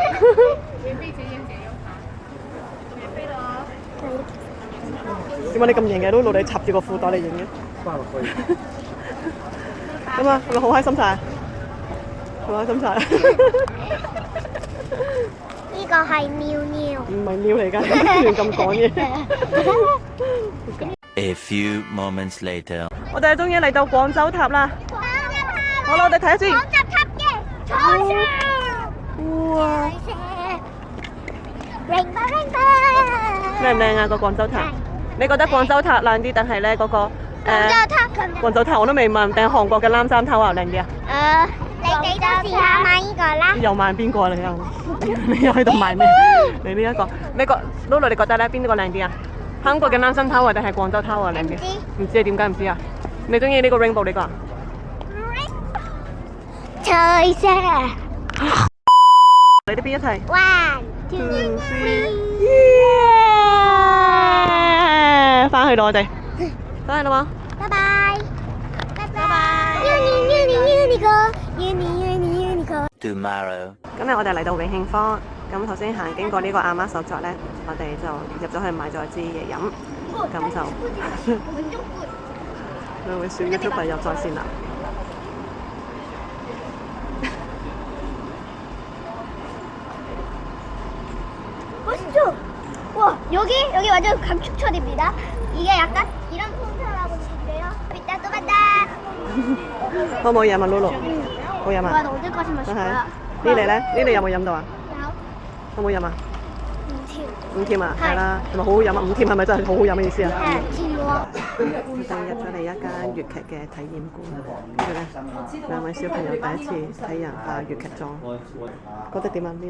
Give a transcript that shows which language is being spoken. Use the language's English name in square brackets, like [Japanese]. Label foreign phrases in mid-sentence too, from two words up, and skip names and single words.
[Cantonese] 點解你咁型嘅？都攞你插住個褲袋嚟影嘅。咁啊，係咪好開心晒？好開心晒。呢個係妙妙。唔係喵嚟㗎，亂咁講嘢。 [English] A few moments later. [Cantonese] 我哋終於嚟到廣州塔啦。好啦，我哋睇下先。廣州塔嘅彩色。哇！明白明白。靚唔靚啊個廣州塔？你覺得廣州塔靚啲，定係咧嗰個廣州塔廣州塔我都未問，定係韓國嘅南山塔啊靚啲啊？你哋都試下買呢個啦。又賣邊個你又？你又喺度賣咩？你呢一個？你覺 Lulu 你覺得咧邊個靚啲啊？韓國嘅南山塔或者係廣州塔啊靚啲？唔知啊？點解唔知啊？你中意呢個 rainbow 呢個啊？彩色。你哋邊一齊 [English] One, ？2, two, 3， three。 [Cantonese] 翻去咯我哋，翻去啦嘛。拜拜。拜拜。Unicorn。 [English] Tomorrow. [Cantonese] 今日我哋嚟到永慶坊，咁頭先行經過呢個阿媽手作咧，我哋就入咗去買咗支嘢飲，咁就兩位小 YouTuber 又在線啦。 [Korean] 멋있죠? 와 여기 완전 감축철입니다. 이게 약간 이런 풍차라고 느끼세요? 이따 또 만나. [Cantonese] 好唔好飲啊 Lulu？好飲 [Korean] 와 啊！ 너 어디까지 [Cantonese] 真 [Korean] 마실 [Cantonese] 係。 [Korean] 거야? [Cantonese] 呢你咧？呢你有冇飲到啊？好唔好飲啊？甜。唔甜啊？係啦，係咪好好飲啊？唔甜係咪真係好好飲嘅意思啊？甜喎。我哋入咗嚟一間粵劇嘅體驗館，跟住咧兩位小朋友第一次睇人化粵劇妝，覺得點啊 Lily？